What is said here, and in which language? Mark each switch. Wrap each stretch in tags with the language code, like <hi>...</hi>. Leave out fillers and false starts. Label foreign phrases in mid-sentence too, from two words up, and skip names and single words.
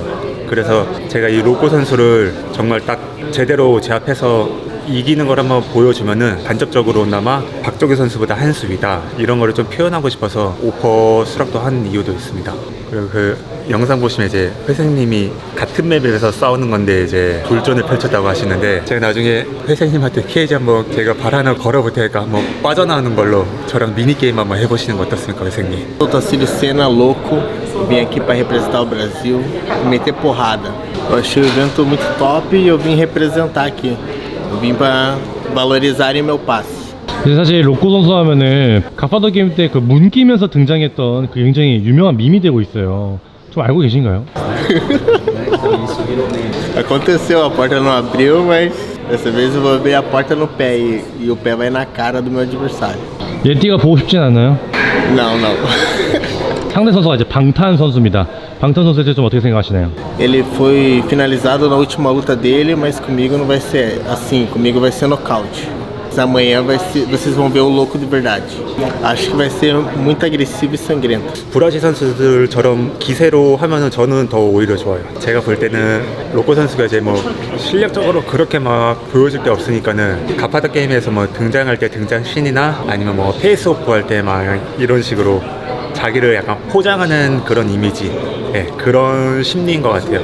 <ko>그래서 제가 이 로꼬 선수를 정말 딱 제대로 제 앞에서 이기는 걸 한번 보여주면은 간접적으로나마 박조규 선수보다 한 수 위다 이런 거를 좀 표현하고 싶어서 오퍼 수락도 한 이유도 있습니다. 그리고 그 영상 보시면 이제 회생님이 같은 맵에서 싸우는 건데 이제 돌전을 펼쳤다고 하시는데 제가 나중에 회생님한테 KG 한번 제가 발 하나 걸어볼 테니까 한번 빠져나오는 걸로 저랑 미니게임 한번 해보시는 거 어떻습니까, 회생님?</ko> <pt>Eu tô Cílio Senna, louco, vim aqui para representar o Brasil e meter porrada. Eu achei o evento muito top e eu vim representar aqui. Eu vim para valorizarem meu passe.</pt> <ko>근데 사실 로꼬 선수 하면은 갓파더 게임 때 그 문 끼면서 등장했던 그 굉장히 유명한 밈이 되고 있어요. 좀 알고 계신가요?</ko> <pt>Aconteceu, a porta não abriu, mas dessa vez eu vou abrir a porta no pé e o pé vai na cara do meu adversário.</pt> <ko>예티가 보고 싶진 않나요?</ko> <pt>Não, não.</pt> <ko>상대 선수가 이제 방탄 선수입니다. 방탄 선수에 대해서 좀 어떻게 생각하시나요?</ko> <pt>Ele foi finalizado na última luta dele, mas comigo não vai ser assim, comigo vai ser nocaute. Amanhã vocês vão ver o louco de verdade. Acho que vai ser muito agressivo e sangrento.</pt> <ko>브라질 선수들처럼 기세로 하면은 저는 더 오히려 좋아요. 제가 볼 때는 로꼬 선수가 이제 뭐 실력적으로 그렇게 막 보여줄 게 없으니까는 갓파더 게임에서 뭐 등장할 때 등장신이나 아니면 뭐 페이스오프 할 때 막 이런 식으로 자기를 약간 포장하는 그런 이미지, 네, 그런 심리인 것 같아요.</ko>